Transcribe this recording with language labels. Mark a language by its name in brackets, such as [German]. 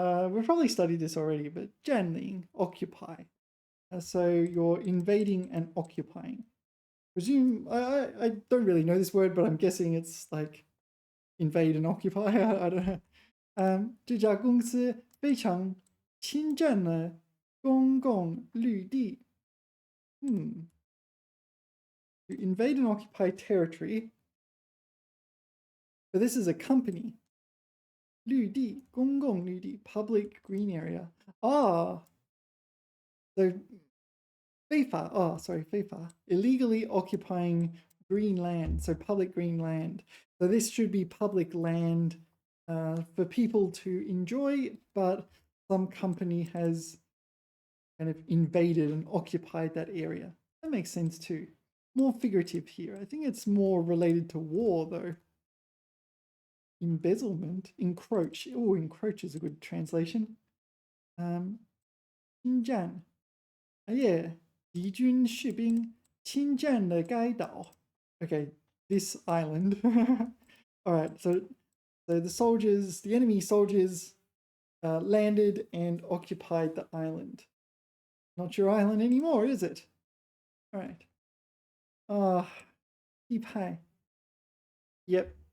[English] We've probably studied this already, but 占领, occupy. So you're invading and occupying. Presume, I don't really know this word, but I'm guessing it's like invade and occupy. I don't know. [Chinese] 这家公司非常侵占了公共绿地. [English] To invade and occupy territory. But this is a company. 绿地, 公共绿地, public green area. So 非法,非法, illegally occupying green land, so public green land. So this should be public land for people to enjoy, but some company has kind of invaded and occupied that area. That makes sense too. More figurative here. I think it's more related to war though. Embezzlement, encroach. Oh, encroach is a good translation. [Chinese] 侵占. Yeah, 敌军士兵侵占了该岛. [English] Okay, this island. All right, so the soldiers, the enemy soldiers, landed and occupied the island. Not your island anymore, is it? All right. Keep high. Yep.